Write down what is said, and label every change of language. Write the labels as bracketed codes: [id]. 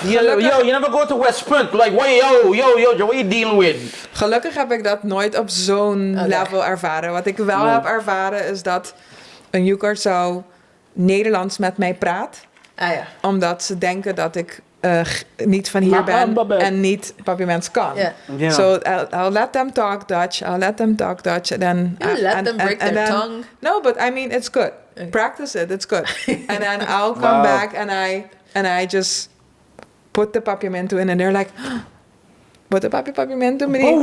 [en] You never go to West Point. Like, what are you dealing with? [nl] Gelukkig heb ik dat nooit op zo'n level ervaren. Wat ik wel heb ervaren is dat een Curaçao Nederlands met mij praat. Omdat ze denken dat ik niet van hier ben en niet papiermens kan. [en] So I'll let them talk Dutch. I'll let them talk Dutch. And then you let them break their tongue. No, but I mean it's good. Practice it. It's good. And then I'll come back and I just put the papiamento in, and they're like, "What the papiamento, meneer?"